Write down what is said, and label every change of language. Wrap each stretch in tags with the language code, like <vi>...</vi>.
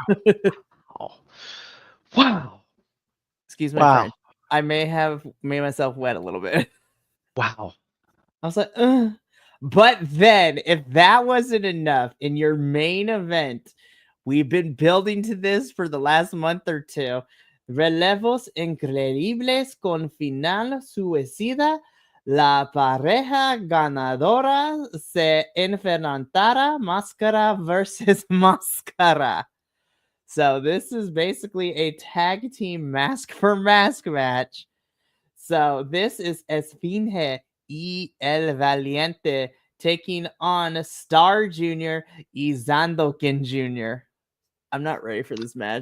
<en>Commander. Oh. Wow. Excuse my Wow. French. I may have made myself wet a little bit. Wow. I was like, ugh. But then, if that wasn't enough in your main event, we've been building to this for the last month or two.</en> <es>Relevos increíbles con final suicida. La pareja ganadora se enfrentará máscara versus máscara.</es> <en>So this is basically a tag team mask for mask match. So this is Esfinge y El Valiente taking on Star Jr.</en> <es>y Zandokin Jr.</es> <en>I'm not ready for this match.</en>